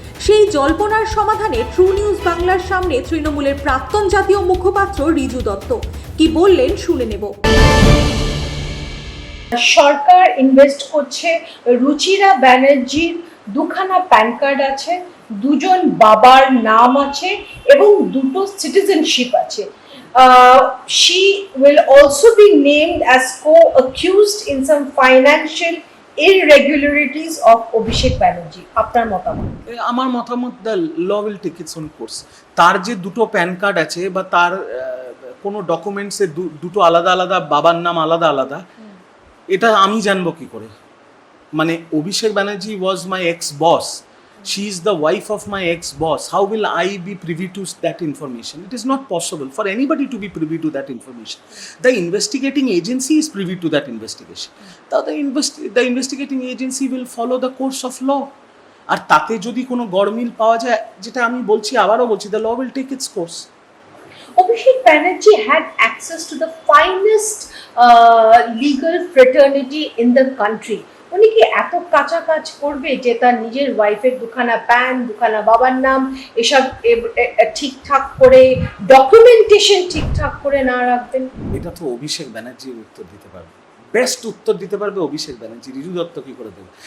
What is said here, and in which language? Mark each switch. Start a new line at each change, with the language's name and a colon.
Bangla: সেই জল্পনার সমাধানে true news বাংলার সামনে তৃণমূলের প্রাক্তন জাতীয় মুখপাত্র রিজু দত্ত কি বললেন শুনে নেব। সরকার ইনভেস্ট করছে, রুচিরা ব্যানার্জির দুখানা প্যান কার্ড আছে, দুজন বাবার নাম আছে এবং দুটো সিটিজেনশিপ আছে।
English: She will also be named as co-accused in some financial irregularities of Abhishek Banerjee.
Bangla: আপনার মতামত? আমার মতামত,
English: The law will take its own course.
Bangla: তার যে দুটো প্যান কার্ড আছে বা তার কোনো ডকুমেন্টসে দুটো আলাদা আলাদা বাবার নাম আলাদা আলাদা, এটা আমি জানবো কি করে?
English: মানে Abhishek Banerjee was my ex boss, she is the wife of my ex-boss. How will I be privy to that information? It is not possible for anybody to be privy to that information. The investigating agency is privy to that investigation. The investigating agency will follow the course of law.
Bangla: আর তাতে যদি কোনো গড়মিল পাওয়া যায়, যেটা আমি বলছি, আবারও বলছি,
English: the law will take its course. Abhishek Banerjee had access to the finest legal fraternity in the country.
Bangla: উনি কি এত কাঁচা কাজ করবে যে তার নিজের ওয়াইফের দুখানা প্যান, দুখানা বাবার নাম এসব ঠিকঠাক করে, ডকুমেন্টেশন ঠিকঠাক করে না রাখবেন? এটা তো অভিষেক ব্যানার্জির উত্তর দিতে পারবে, বেস্ট উত্তর দিতে পারবে অভিষেক ব্যানার্জি। রিজু দত্ত কি করে দেবে?